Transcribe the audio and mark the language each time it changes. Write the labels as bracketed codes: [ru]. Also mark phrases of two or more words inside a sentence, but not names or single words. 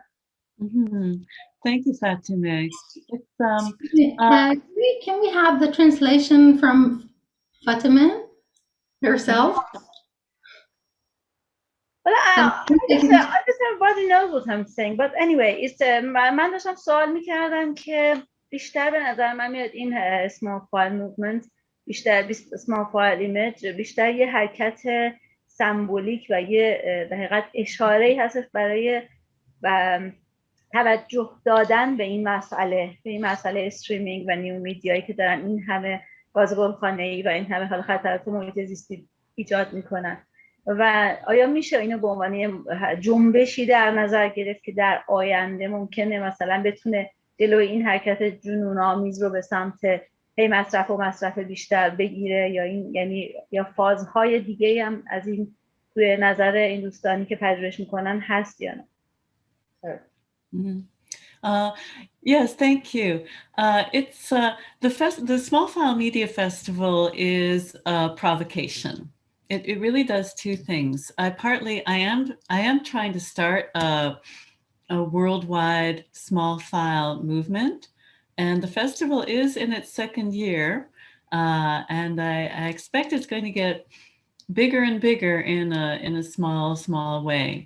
[en] Thank you, Fatima. Can we have the translation from Fatima herself? Well, I guess everybody knows what I'm saying, but anyway, [fa] من داشتم سوال میکردم که بیشتر به نظر من میاد این [en] small file movement، [fa] بیشتر [en] small file image، [fa] بیشتر یه حرکت سمبولیک و یه در حقیقت اشاره‌ای هستش برای توجه دادن به این مسئله استریمینگ و [en] new media [fa] که دارن این همه گاز گلخانه‌ای و این همه حال خطرات محیط زیستی ایجاد میکنن. و آیا میشه اینو به عنوان جنبشی در نظر گرفت که در آینده ممکنه مثلا بتونه جلوی این حرکت جنون‌آمیز رو به سمت مصرف بیشتر بگیره، یا یا فازهای دیگه هم از این توی نظر این دوستانی که پژوهش میکنن هست یا نه؟ [en] Yes, thank you. It's the Small File Media Festival is a provocation. It really does two things. I am trying to start a worldwide small file movement, and the festival is in its second year, and I expect it's going to get bigger and bigger in a small way.